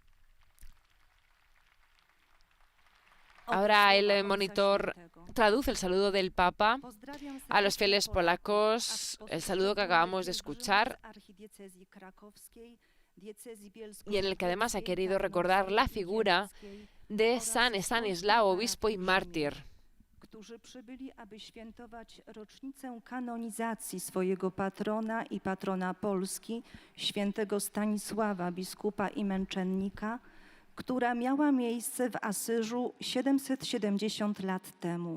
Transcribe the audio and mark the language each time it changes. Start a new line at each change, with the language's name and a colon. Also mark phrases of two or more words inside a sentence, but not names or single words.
Spanish: Ahora el monitor traduce el saludo del Papa a los fieles polacos, el saludo que acabamos de escuchar, y en el que además ha querido recordar la figura de San Estanislao, obispo y mártir.
Polish: Którzy przybyli, aby świętować rocznicę kanonizacji swojego patrona i patrona Polski, świętego Stanisława, biskupa i męczennika, która miała miejsce w Asyżu 770 lat temu.